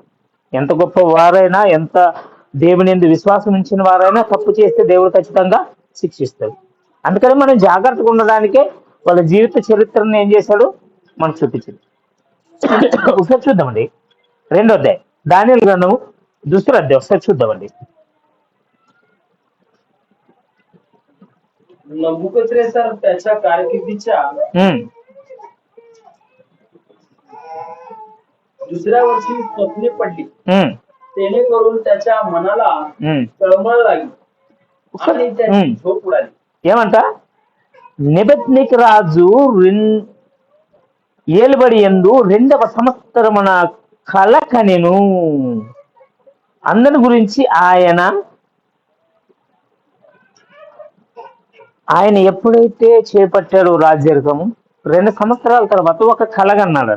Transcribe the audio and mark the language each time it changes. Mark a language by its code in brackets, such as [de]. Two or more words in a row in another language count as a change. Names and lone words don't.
[te] ఎంత గొప్ప వారైనా, ఎంత దేవుని యందు విశ్వాసం ఉంచిన వారైనా తప్పు చేస్తే దేవుడు ఖచ్చితంగా శిక్షిస్తాడు. అందుకని మనం జాగ్రత్తగా ఉండడానికే వాళ్ళ జీవిత చరిత్రను ఏం చేశాడు మనకు చూపించింది. ఒకసారి చూద్దామండి. 2వ అధ్యాయం దానియేలు గ్రంథము 2వ అధ్యాయం ఒకసారి చూద్దామండి. [mr] नबुकद्नेस्सर त्याच्या कारकिर्दीच्या दुसऱ्या वर्षी स्वप्ने पडली, जेणेकरून त्याच्या मनाला तळमळ लागली आणि त्याची झोप उडाली. [te] ఏమంట? నెబుకద్నెజరు రాజు ఏలుబడి యందు 2వ సంవత్సరమున కల కనెను. అందరి గురించి ఆయన ఎప్పుడైతే చేపట్టాడు రాజ్యర్గము, 2 సంవత్సరాల తర్వాత ఒక కలగన్నాడంట.